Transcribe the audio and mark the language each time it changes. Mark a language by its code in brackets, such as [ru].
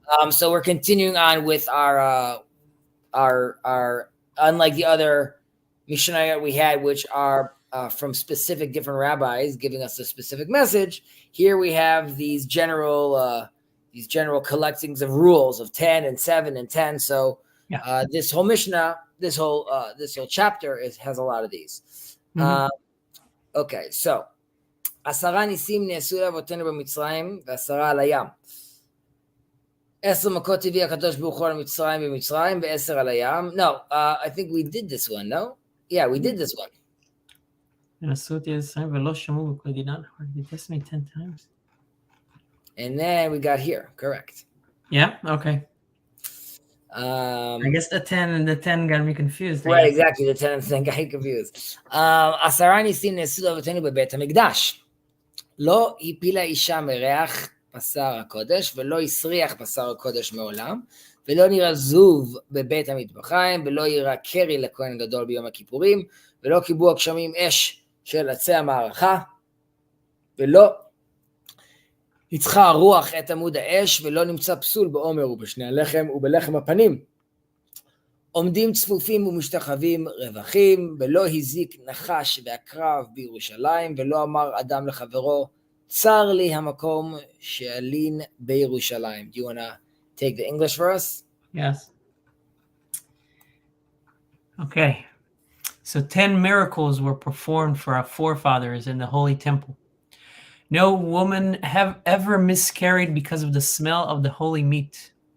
[en] So we're continuing on with our unlike the other Mishnayot we had, which are from specific different rabbis giving us a specific message. Here we have these general collectings of rules of 10 and 7 and 10. So this whole Mishnah, this whole chapter has a lot of these. Okay, so [he] עשרה ניסים נעשו לאבותינו במצרים ועשרה על הים. 10 מכות הביא הקדוש ברוך הוא למצרים במצרים ו10 על הים. [en] No, I think we did this one, no? Yeah, we did this one. [he] נעשו אותי למצרים ולא שמעו בקול דינן. [en] They tested me 10 times. And then we got here, correct. Yeah, okay. I guess the 10 and the 10 got me confused. Right, exactly. The 10 and the 10 got me confused. [he] 10 ניסים נעשו לאבותינו בבית המקדש. לא הפילה אישה מריח בשר הקודש, ולא הסריח בשר הקודש מעולם, ולא נראה זוב בבית המטבחיים, ולא יראה קרי לכהן גדול ביום הכיפורים, ולא קיבוע גשמים אש של עצי המערכה, ולא ניצחה הרוח את עמוד האש, ולא נמצא פסול בעומר ובשני הלחם ובלחם הפנים. עומדים צפופים ומשתחווים רווחים, ולא הזיק נחש והקרב בירושלים, ולא אמר אדם לחברו, צר לי המקום שאלין בירושלים. [en] Do you want to take the English for us? Yes. Okay. So 10 miracles were performed for our forefathers in the Holy Temple. No woman have ever miscarried because of the smell of the holy meat.